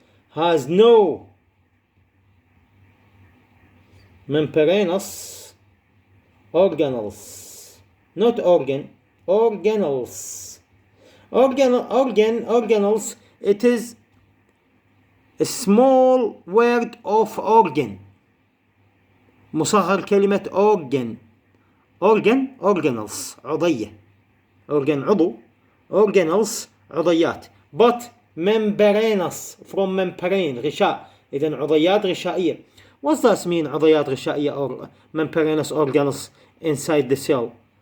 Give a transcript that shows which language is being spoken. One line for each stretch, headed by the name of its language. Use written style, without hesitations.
English: Has no membranous organelles. Not organ, organelles. Organelles, it is a small word of organ.
Arabic: مصغر كلمة organ. Organelles عضية. Organ عضو.
English: Organelles عضيات. But membranous from membrane غشاء.
Arabic: إذن عضيات غشائية.
English: What does that mean
Arabic: عضيات غشائية
English: or membranous organelles inside the cell?